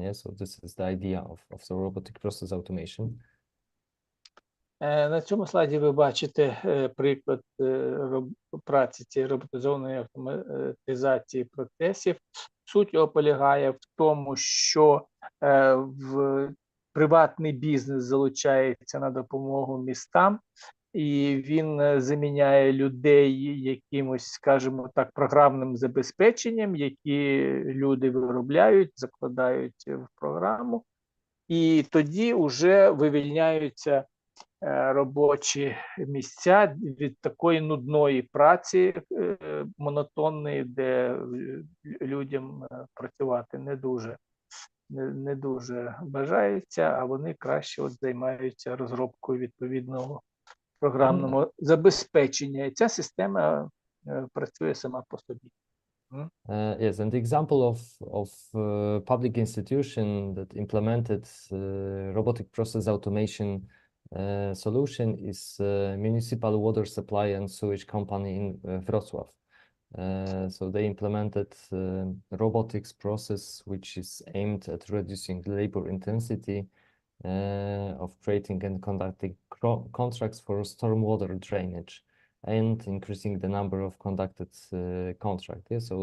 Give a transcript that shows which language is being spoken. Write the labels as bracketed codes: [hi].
[en] Yeah, so this is the idea of the robotic process automation. [uk] На цьому слайді ви бачите приклад праці цієї роботизованої автоматизації процесів. Суть його полягає в тому, що в приватний бізнес залучається на допомогу містам, і він заміняє людей якимось, скажімо так, програмним забезпеченням, які люди виробляють, закладають в програму, і тоді вже вивільняються робочі місця від такої нудної праці, монотонної, де людям працювати не дуже бажається, а вони краще займаються розробкою відповідного програмного забезпечення. І ця система працює сама по собі. [en] Yes, and the example of public institution that implemented robotic process automation solution is municipal water supply and sewage company in Wrocław. So they implemented robotics process which is aimed at reducing labor intensity of creating and conducting contracts for stormwater drainage and increasing the number of conducted contracts. Yeah?